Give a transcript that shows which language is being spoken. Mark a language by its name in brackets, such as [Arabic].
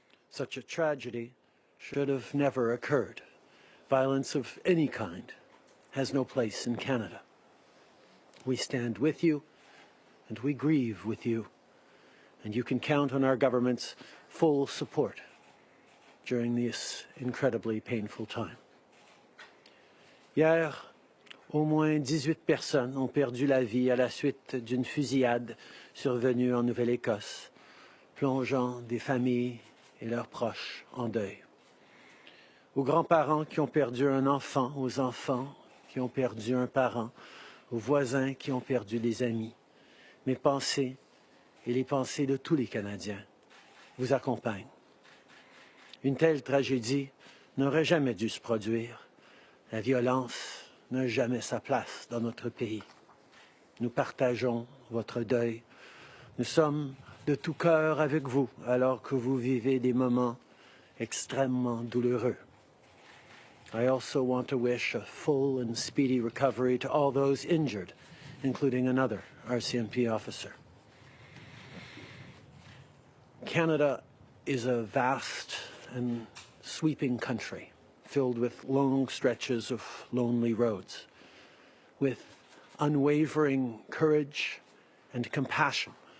[English] Such a tragedy should have never occurred. Violence of any kind has no place in Canada. We stand with you and we grieve with you, and you can count on our government's full support during this incredibly painful time. [French] Hier, au moins 18 personnes ont perdu la vie à la suite d'une fusillade survenue en Nouvelle-Écosse, plongeant des familles et leurs proches en deuil. Aux grands-parents qui ont perdu un enfant, aux enfants qui ont perdu un parent, aux voisins qui ont perdu des amis, mes pensées et les pensées de tous les Canadiens vous accompagnent. Une telle tragédie n'aurait jamais dû se produire. La violence n'a jamais sa place dans notre pays. Nous partageons votre deuil. Nous sommes de tout cœur avec vous alors que vous vivez des moments extrêmement douloureux. [English] I also want to wish a full and speedy recovery to all those injured, including another RCMP officer. Canada is a vast and sweeping country, filled with long stretches of lonely roads, with unwavering courage and compassion.